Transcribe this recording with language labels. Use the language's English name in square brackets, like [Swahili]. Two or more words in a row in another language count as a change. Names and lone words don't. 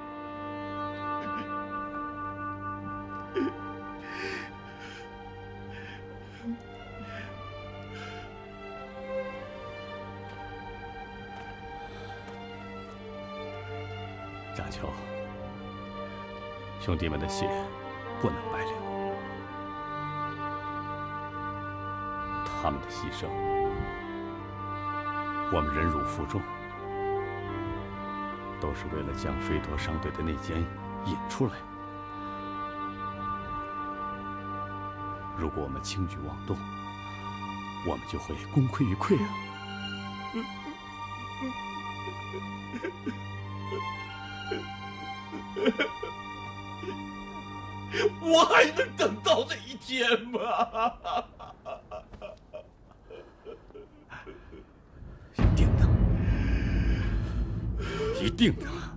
[Chinese] 蔣求，兄弟們的血不能白流，他們的犧牲，我們忍辱負重，都是為了將飛陀商隊的內奸引出來。如果我們輕舉妄動，我們就會功虧一簣啊！我还能等到那一天吗？一定能，一定能。